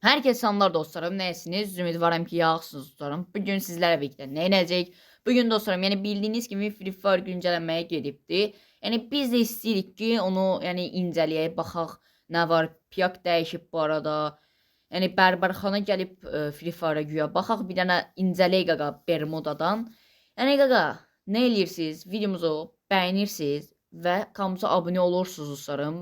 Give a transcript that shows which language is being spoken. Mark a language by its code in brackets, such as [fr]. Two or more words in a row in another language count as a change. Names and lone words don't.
[tr] Herkese selamlar dostlarım. [az] Neyesiniz? Ümidvaram ki yaxşısınız dostlarım. [tr] Bugün sizlerle birlikte ne [az] edəcək? [tr] Bugün dostlarım, yani bildiğiniz gibi Free Fire güncellenmeye gedibdi. [az] Yani biz de isteyirik ki onu incələyək, baxaq nə var. Piyak dəyişib bu arada. Yəni Bərbərxana gəlib Free Fire-a güya baxaq, bir dənə incələyək qaqa Bermudadan. Yəni qaqa, nə eləyirsiniz? Videomuzu bəyənirsiniz və kanalımıza abunə olursunuz dostlarım.